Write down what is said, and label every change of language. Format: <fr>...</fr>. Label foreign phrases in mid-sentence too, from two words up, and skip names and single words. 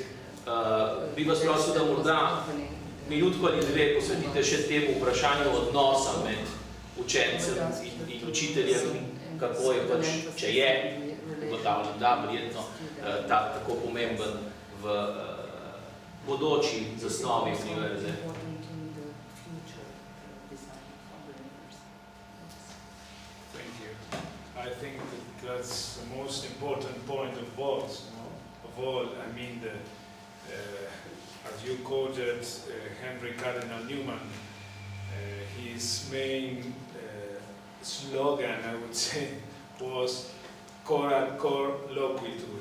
<sl>Bi vas prosil, da morda minutko ali dve posvetite še temu vprašanju odnosa med učencem in učiteljem, kako je pač, če je, ugotavljam, da verjetno tako pomemben v bodoči zasnovi univerze.</sl> <en>Thank you. I think that's the most important point of both. Of all, I mean, as you quoted Henry Cardinal Newman, his main slogan, I would say, was</en> <la>cor ad cor loquitur.</la>